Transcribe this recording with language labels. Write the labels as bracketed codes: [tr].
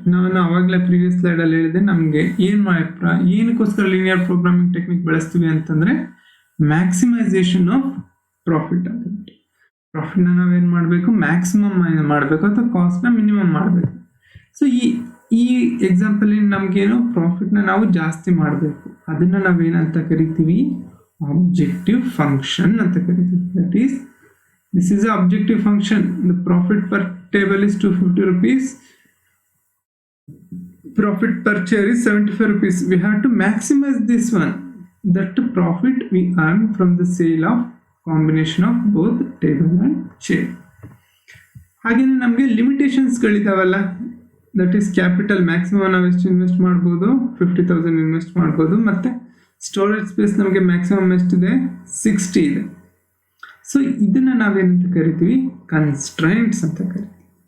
[kn] ನಾನು ಆವಾಗಲೇ ಪ್ರೀವಿಯಸ್ ಸ್ಲೈಡಲ್ಲಿ ಹೇಳಿದೆ, ನಮಗೆ ಏನಕ್ಕೋಸ್ಕರ ಲೀನಿಯರ್ ಪ್ರೋಗ್ರಾಮಿಂಗ್ ಟೆಕ್ನಿಕ್ ಬಳಸ್ತೀವಿ ಅಂತಂದರೆ ಮ್ಯಾಕ್ಸಿಮೈಸೇಷನ್ ಆಫ್ ಪ್ರಾಫಿಟ್ ಅಂತ ಹೇಳ್ಬಿಟ್ಟು. ಪ್ರಾಫಿಟ್ನ ನಾವೇನು ಮಾಡಬೇಕು, ಮ್ಯಾಕ್ಸಿಮಮ್ ಮಾಡಬೇಕು ಅಥವಾ ಕಾಸ್ಟ್ನ ಮಿನಿಮಮ್ ಮಾಡಬೇಕು. ಸೊ ಈ ಎಕ್ಸಾಂಪಲ್ ನಮಗೇನು, ಪ್ರಾಫಿಟ್ನ ನಾವು ಜಾಸ್ತಿ ಮಾಡಬೇಕು, ಅದನ್ನು ನಾವೇನಂತ ಕರಿತೀವಿ, objective function ಅಂತ ಕರಿತೀವಿ. [en] That is, this is a objective function. The profit per table is 250 rupees. Profit per chair is 75 rupees. We have to maximize this one. That profit we earn from the sale of combination of both table and chair. [kn] ಹಾಗೇನೆ ನಮಗೆ ಲಿಮಿಟೇಷನ್ಸ್ಗಳಿದಾವಲ್ಲ, that is capital maximum ನಾವು ಎಷ್ಟು invest ಮಾಡ್ಬೋದು, 50,000 invest ಮಾಡ್ಬೋದು, ಮತ್ತು storage space ನಮಗೆ maximum ಎಷ್ಟಿದೆ, 60 ಇದೆ. ಸೊ ಇದನ್ನು ನಾವೇನಂತ ಕರಿತೀವಿ, ಕನ್ಸ್ಟ್ರೈಂಟ್ಸ್ ಅಂತ ಕರಿತೀವಿ.